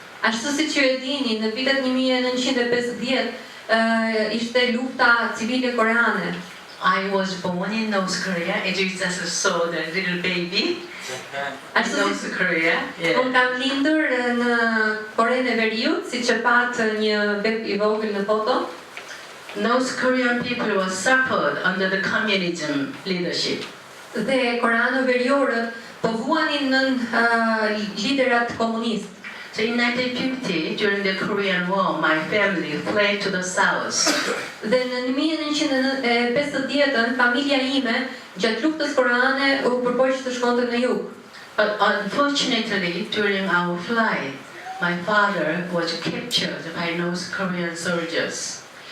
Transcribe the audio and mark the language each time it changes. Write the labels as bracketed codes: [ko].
[sq] Ashtu siç ju e dini, në vitet 1950 ishte lufta civile koreane. [en] I was born in North Korea, as you just saw the little baby in North Korea. [sq] Unë kam lindur në Korenë e Veriut, siç e pat një beb I vogël në foto. [en] North Korean people were suffered under the communism leadership. [sq] Dhe koreanë veriorët po vuanin nën liderat komunistë. [en] So in 1950, during the Korean War, my family fled to the south. [sq] Dhe në 1950-ën, familja ime gjatë luftës koreane u përpoq të shkonte në jug. [en] But unfortunately, during our flight, my father was captured by North Korean soldiers.